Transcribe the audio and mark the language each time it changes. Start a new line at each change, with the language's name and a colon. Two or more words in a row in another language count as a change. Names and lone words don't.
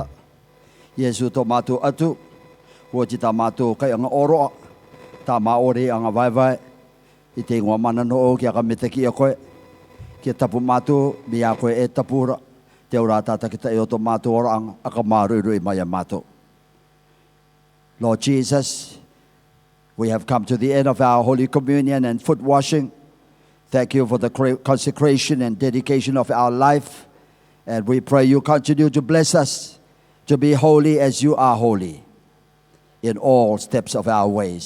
Rarotongan: Iesu tō mātou atu. Ua ti tā mātou kai anga oroa. Tā maore anga vai. I te ingoa mana no o kia ka mete ki a koe. Kia tapu mātou, mi a koe e tapura. Te ora tāta ki ta e o tō mātou ora anga. Aka māruru i mai a mātou.
English: Lord Jesus, we have come to the end of our Holy Communion and Footwashing. Thank you for the consecration and dedication of our life. And we pray you continue to bless us to be holy as you are holy in all steps of our ways.